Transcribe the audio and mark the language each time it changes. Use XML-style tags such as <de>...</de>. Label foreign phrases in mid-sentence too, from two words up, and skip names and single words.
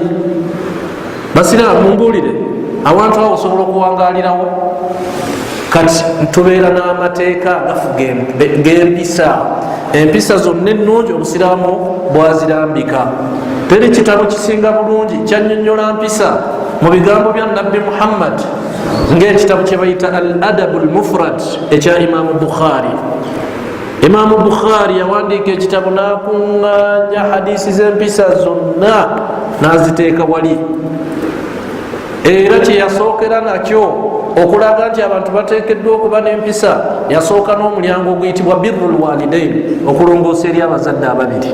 <lg>Basiraamu mumbuulire, awantu awo osobola okuwangaalirawo? kati tubeera n'amateeka agafuga ng'empisa. Empisa zonna ennungi obusiraamu bwazirambika. Teri kitabo kisinga bulungi kyannyonnyola mpisa mu bigambo bya nabbi Muhammad ng'ekitabo kye bayita al adabu al mufrad ekya Imaamu Bukhari. Imaamu Bukhari yawandiika ekitabo n'akuŋŋaanya hadisi z'empisa zonna n'aziteeka wali, era kye yasookera nakyo okulaga nti abantu bateekeddwa okuba n'empisa, yasooka n'omulyango oguyitibwa</lg> <ar>بر الوالدين,</ar> <lg>okulongoosa eri abazadde ababiri.</lg>